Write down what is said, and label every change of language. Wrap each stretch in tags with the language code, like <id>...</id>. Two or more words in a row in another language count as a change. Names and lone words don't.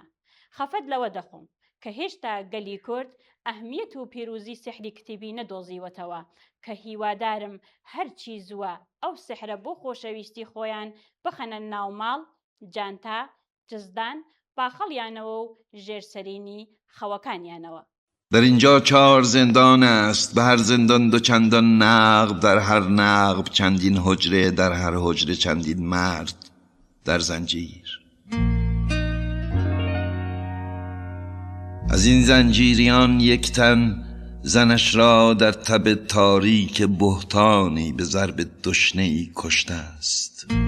<ckb>خەفەت لەوە دەخۆم کە هێشتا گەلی کورد ئەهمیەت و پیرۆزی سحری کتێبی نەدۆزیوەتەوە، کە هیوادارم هەرچی زووە ئەو سحرە بۆ خۆشەویستی خۆیان بخەنە ناوماڵ، جانتا، جزدان، باخەڵیانەوە و ژێرسەرینی خەوەکانیانەوە.</ckb> <fa>در اینجا 4 زندان است، به هر زندان 2 چندان نقب، در هر نقب چندین حجره، در هر حجره چندین مرد در زنجیر. از این زنجیریان یک تن زنش را در تب تاریک بهتانی به ضرب دشنه‌ای کشته است.</fa>